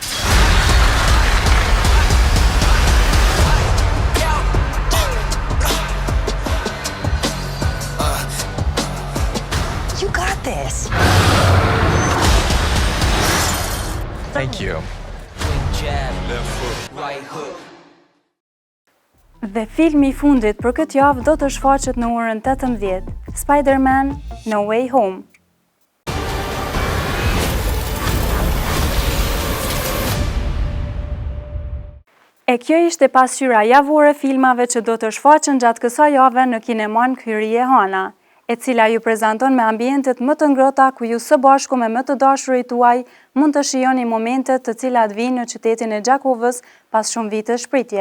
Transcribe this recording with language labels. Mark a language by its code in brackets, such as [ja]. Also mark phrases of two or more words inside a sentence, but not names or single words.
[en] You got this. Thank you. [sq] Dhe filmi i fundit për këtë javë do të shfaqet në orën 18, Spider-Man No Way Home. E kjo ishte pasqyra javore filmave që do të shfaqen gjatë kësaj jave në kineman Hyrie Hana, e cila ju prezanton me ambientet më të ngrohta ku ju së bashku me më të dashurit tuaj mund të shijoni momentet të cilat vijnë në qytetin e Gjakovës pas shumë vitesh shpritje.